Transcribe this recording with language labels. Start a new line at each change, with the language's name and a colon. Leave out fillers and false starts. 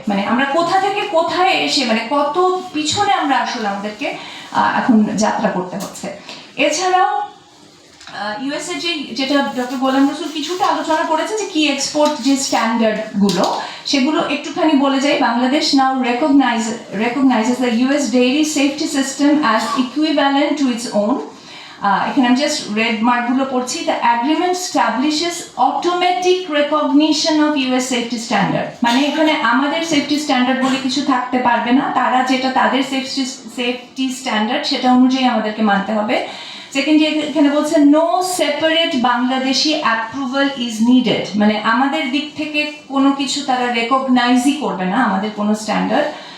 Bangla: মানে আমরা কোথা থেকে কোথায় এসে, মানে কত পিছনে আমরা আসলে আমাদেরকে এখন যাত্রা করতে হচ্ছে। এছাড়াও ইউএস এর যেটা ডক্টর গোলাম রসুল কিছুটা আলোচনা করেছে যে কি এক্সপোর্ট যে স্ট্যান্ডার্ড গুলো সেগুলো একটুখানি বলে যাই।
English: Bangladesh now recognizes the US dairy safety system as equivalent to its own.
Bangla: এখানে আমি জাস্ট রেড মার্কগুলো পড়ছি।
English: the agreement establishes automatic recognition of US safety standard,
Bangla: মানে এখানে আমাদের সেফটি স্ট্যান্ডার্ড বলে কিছু থাকতে পারবে না, তারা যেটা তাদের সেফটি স্ট্যান্ডার্ড সেটা অনুযায়ী আমাদেরকে মানতে হবে। সেকেন্ড, এখানে বলছে
English: no separate Bangladeshi approval is needed,
Bangla: মানে আমাদের দিক থেকে কোনো কিছু তারা রেকগনাইজই করবে না আমাদের কোনো স্ট্যান্ডার্ড।